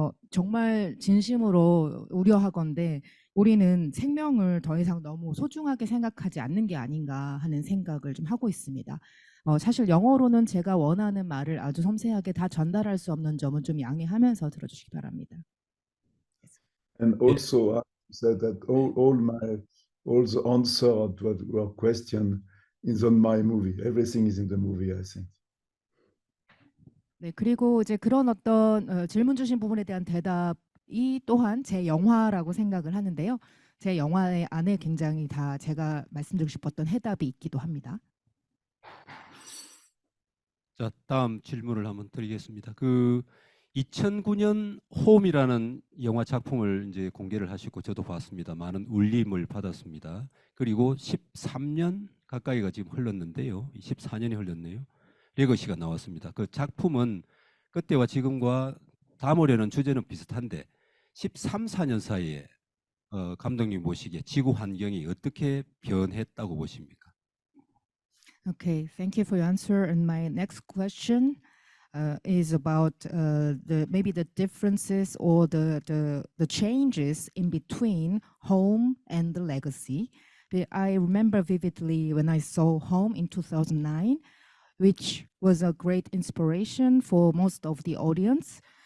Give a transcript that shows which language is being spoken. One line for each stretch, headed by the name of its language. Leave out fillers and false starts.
Korean: 정말 진심으로 우려하건대 우리는 생명을 더 이상 너무 소중하게 생각하지 않는 게 아닌가 하는 생각을 좀 하고 있습니다. 사실 영어로는 제가 원하는 말을 아주 섬세하게 다 전달할 수 없는 점은 좀 양해하면서 들어주시기 바랍니다.
English: And also, I said that all the answer to your question is on my movie. Everything is in the movie, I think.
Korean: 네, 그리고 이제 그런 어떤 질문 주신 부분에 대한 대답이 또한 제 영화라고 생각을 하는데요. 제 영화 안에 굉장히 다 제가 말씀드리고 싶었던 해답이 있기도 합니다. 자, 다음 질문을 한번 드리겠습니다. 2009년 홈이라는 영화 작품을 이제 공개를 하시고 저도 봤습니다. 많은 울림을 받았습니다. 그리고 13년 가까이가 지금 흘렀는데요. 14년이 흘렀네요. 레거시가 나왔습니다. 그 작품은 그때와 지금과 담으려는 주제는 비슷한데 13, 14년 사이에 감독님 보시기에 지구 환경이 어떻게 변했다고 보십니까?
English: Okay, thank you for your answer. And my next question is about maybe the differences or the changes in between Home and the Legacy. I remember vividly when I saw Home in 2009, which was a great inspiration for most of the audience.